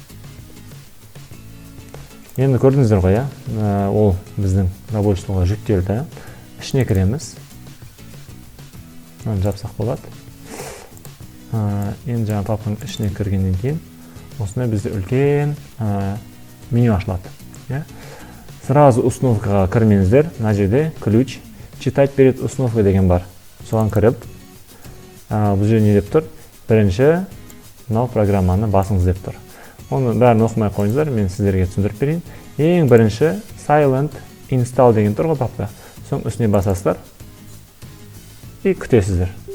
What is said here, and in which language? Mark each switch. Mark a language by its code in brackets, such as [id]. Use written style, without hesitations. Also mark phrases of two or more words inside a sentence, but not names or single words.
[kk] Енді көрдіңіздер ғой, ол біздің [ru] рабочий столға [kk] жүктелді. Ішіне кіреміз. Оны жапсақ болады. Енді жаңа папканың ішіне кіргеннен кейін осындай бізде үлкен меню ашылады. [ru] Сразу установкаға [kk] кірмеңіздер. Мына жерде [ru] ключ читать перед установкой [kk] деген бар. Соған кіріп, бұл жерде не деп тұр? Бірінші мынау программаны басыңыз деп тұр. Оны бәрін оқымай қойыңыздар, мен сіздерге түсіндіріп берейін. Ең бірінші [en] silent install [kk] деген тұр ғой папка. Соң үстіне басасыздар и күтесіздер.